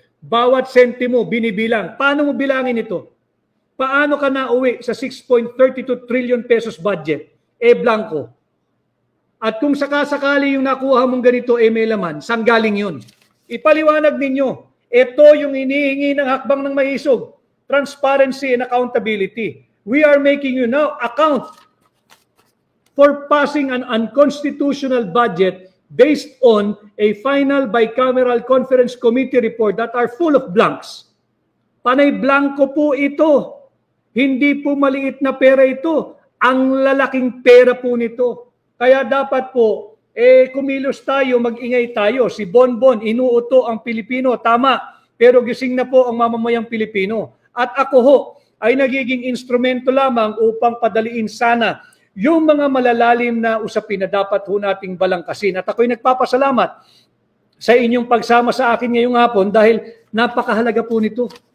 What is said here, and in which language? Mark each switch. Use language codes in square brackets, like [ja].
[tl] Bawat sentimo binibilang. Paano mo bilangin ito? Paano ka nauwi sa 6.32 trillion pesos budget? Blanco. At kung sakasakali yung nakuha mong ganito, may laman, saan galing yun? Ipaliwanag ninyo. Ito yung hinihingi ng hakbang ng maisog. [en] Transparency and accountability. We are making you now account for passing an unconstitutional budget based on a final bicameral conference committee report that are full of blanks. [tl] Panay blanco po ito. Hindi po maliit na pera ito. Ang lalaking pera po nito. Kaya dapat po, kumilos tayo, mag-ingay tayo. Si Bonbon, inuuto ang Pilipino. Tama, pero gising na po ang mamamayang Pilipino. At ako ho, ay nagiging instrumento lamang upang padaliin sana yung mga malalalim na usapin na dapat ho nating balangkasin. At ako'y nagpapasalamat sa inyong pagsama sa akin ngayong hapon dahil napakahalaga po nito.